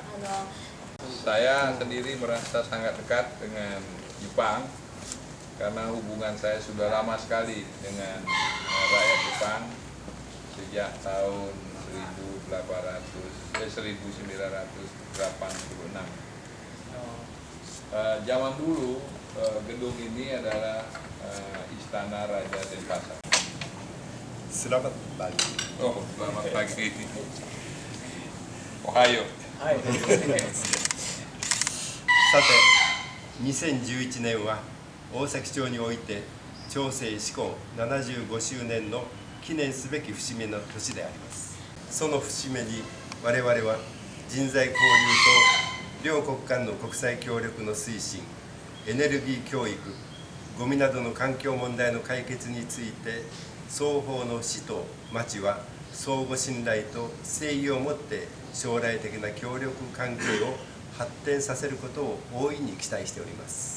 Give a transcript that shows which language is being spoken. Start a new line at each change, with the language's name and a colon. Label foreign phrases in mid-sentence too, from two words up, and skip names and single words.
Indonesian: Saya sendiri merasa sangat dekat dengan Jepang karena hubungan saya sudah lama sekali dengan rakyat Jepang sejak tahun 1986. Zaman dulu gedung ini adalah Istana Raja Denpasar. Selamat pagi. Oh, selamat pagi. Ohayo.
Japanese: さて、2011年は大崎町において町政施行75周年の記念すべき節目の年であります。その節目に我々は人材交流と両国間の国際協力の推進、エネルギー教育、ゴミなどの環境問題の解決について双方の市と町は相互信頼と誠意を持って将来的な協力関係を発展させることを大いに期待しております。